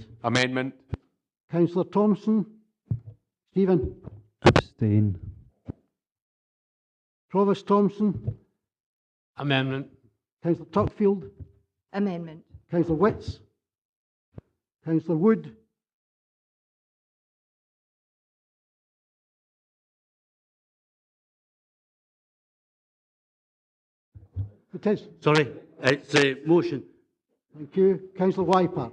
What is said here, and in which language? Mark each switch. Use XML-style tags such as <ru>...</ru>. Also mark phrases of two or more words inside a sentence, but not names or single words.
<en>Amendment. Councillor Thompson. Stephen. Abstain. Provost Thompson. Amendment. Councillor Tuckfield. Amendment. Councillor Witts. Councillor Wood. It is. Sorry, it's a motion. Thank you. Councillor Wyper.</en>